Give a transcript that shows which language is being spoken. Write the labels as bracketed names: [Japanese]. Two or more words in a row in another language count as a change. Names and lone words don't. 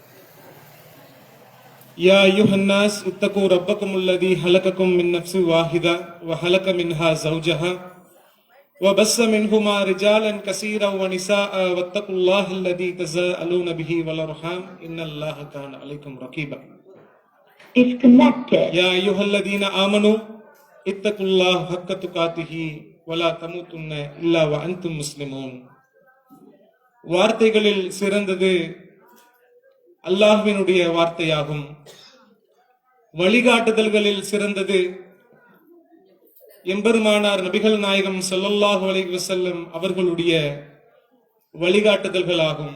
[Arabic] يا أيها الناس اتقوا ربكم الذي خلقكم من نفس واحدة وخلق منها زوجها وبث منهما رجالا كثيرا ونساء واتقوا الله الذي تساءلون به والأرحام إن الله كان عليكم رقيبا. يا أيها الذين آمنوا اتقوا الله حق تقاته ولا تموتن إلا وأنتم مسلمون. [Tamil] வார்த்தைகளில் சிறந்தது அல்லாஹ்வினுடைய வார்த்தையாகும். வழிகாட்டுதல்களில் சிறந்தது எம்பெருமானார் நபிகள் நாயகம் [Arabic] صلى الله عليه وسلم [Tamil] அவர்களுடைய வழிகாட்டுதல்களாகும்.